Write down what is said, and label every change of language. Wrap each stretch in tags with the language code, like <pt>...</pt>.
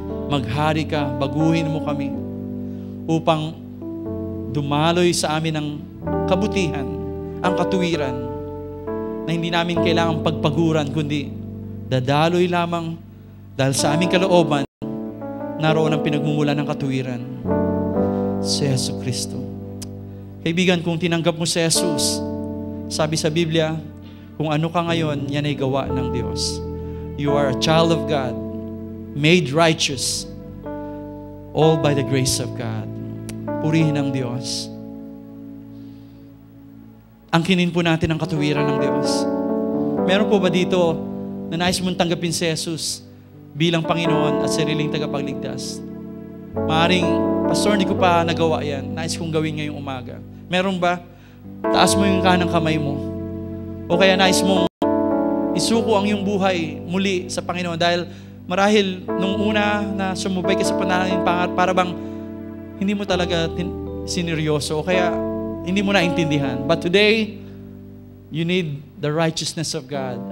<tl>Maghari ka, baguhin mo kami upang dumaloy sa amin ang kabutihan, ang katuwiran na hindi namin kailangang pagpaguran, kundi dadaloy lamang dahil sa aming kalooban, naroon ang pinagmumula ng katuwiran, si Yesu Kristo. Kaibigan, kung tinanggap mo si Jesus, sabi sa Biblia, kung ano ka ngayon, yan ay gawa ng Diyos.</tl> <en>You are a child of God, made righteous, all by the grace of God.</en> <tl>Purihin ang Diyos. Angkinin po natin ang katuwiran ng Diyos. Meron po ba dito na nais mong tanggapin si Jesus bilang Panginoon at sariling tagapagligtas? Maaring, Pastor, hindi ko pa nagawa yan. Nais kong gawin ngayong umaga. Meron ba? Taas mo yung kanang kamay mo. O kaya nais mong isuko ang iyong buhay muli sa Panginoon dahil marahil nung una na sumubay ka sa panalangin, para bang hindi mo talaga sineryoso o kaya hindi mo naintindihan.</tl> <en>But today, you need the righteousness of God.</en>